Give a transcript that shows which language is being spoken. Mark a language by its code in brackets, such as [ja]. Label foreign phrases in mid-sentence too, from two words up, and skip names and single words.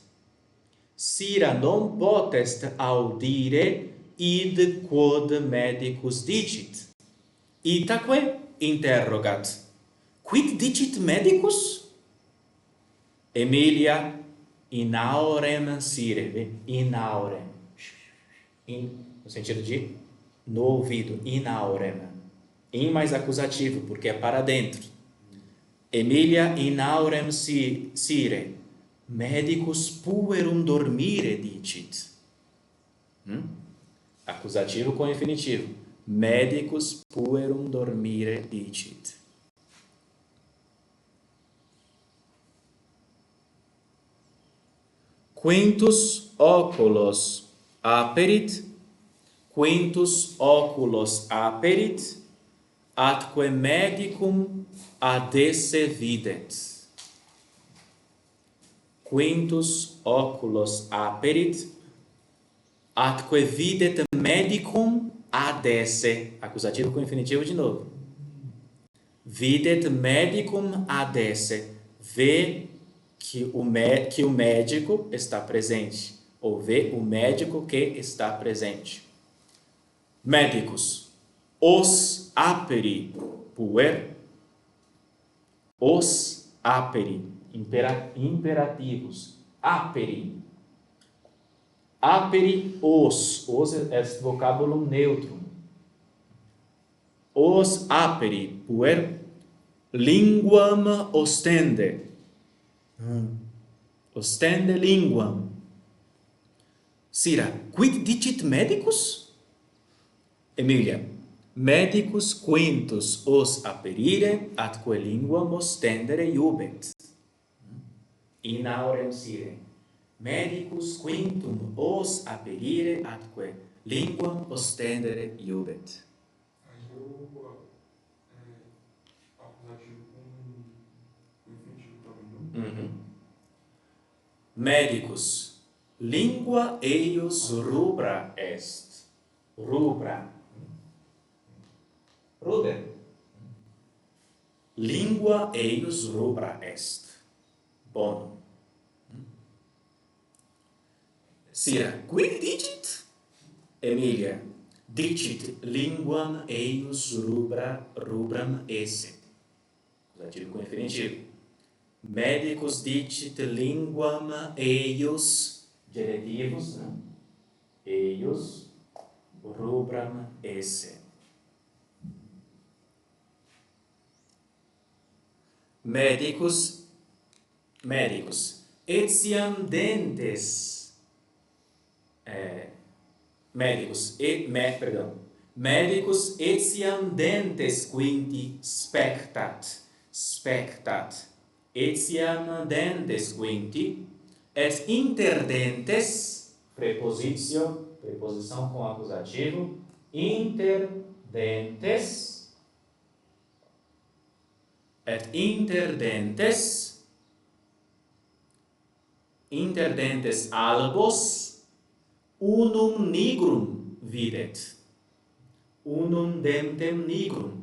[la] Sira non potest audire id quod medicus dicit. Itaque interrogat, quid dicit medicus? Emilia in aurem sire, in aurem, [pt] no sentido de no ouvido, [la] in aurem. [pt] In mais acusativo, porque é para dentro. [la] Emilia in aurem sire, medicus puerum dormire dicit. [pt] Acusativo com infinitivo. [la] Medicus puerum dormire dicit. Quintus oculos aperit, quintus oculos aperit, atque medicum adesse videt. Quintus oculos aperit, atque videt medicum adesse. [pt] Acusativo com infinitivo de novo. [la] Videt medicum adesse. [pt] Vê que o médico está presente. Ou vê o médico que está presente. [la] Médicos. Os aperi puer. Os aperi. Imperativos. Aperi. Aperi os [pt] é vocábulo neutro. [la] Os aperi puer linguam ostende. Ostende linguam. Sira, quid dicit medicus? Emilia, medicus quintus os aperire atque linguam ostendere iubet. In aurem sire. Medicus quintum os aperire atque linguam ostendere iubet. [pt] Aí acusativo com infinitivo também, não? [la] Medicus, lingua eius rubra est. Rubra. Ruber. Lingua eius rubra est. Bonum. Sira, quid dicit? Emilia, dicit linguam eius rubram esse. [pt] Acusativo com infinitivo. [la] Medicus dicit linguam eius, [pt] genitivos, né? [la] Eius rubram esse. Medicus, etiam dentes. Medicus etiam dentes quinti spectat, etiam dentes quinti, et interdentes, [pt] preposição com acusativo, [la] interdentes, et interdentes albos, unum nigrum videt. Unum dentem nigrum.